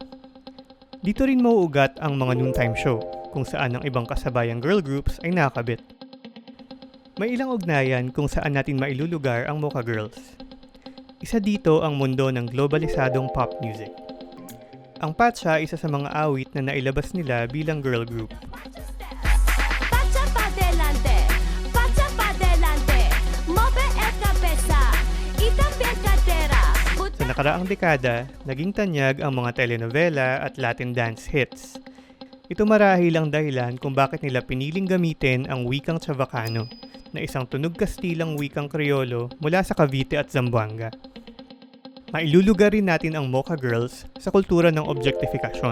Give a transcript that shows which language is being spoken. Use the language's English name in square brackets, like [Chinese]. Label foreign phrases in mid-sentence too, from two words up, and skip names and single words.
[Filipino] Dito rin mauugat ang mga [English] noontime show [Filipino] kung saan ang ibang kasabayang [English] girl groups [Filipino] ay nakakabit. May ilang ugnayan kung saan natin mailulugar ang Mocha Girls. Isa dito ang mundo ng globalisadong [English] pop music. [Filipino] Ang Patsa ay isa sa mga awit na nailabas nila bilang [English] girl group. [Chavacano] Pacha pa delante, pacha pa delante, move el cabeza, y también cadera. [Filipino] Sa nakaraang dekada, naging tanyag ang mga telenovela at [English] Latin dance hits. [Filipino] Ito marahil ang dahilan kung bakit nila piniling gamitin ang wikang Chavacano, na isang tunog kastilang wikang Kriolo mula sa Cavite at Zamboanga. Mailulugar rin natin ang Mocha Girls sa kultura ng objectification.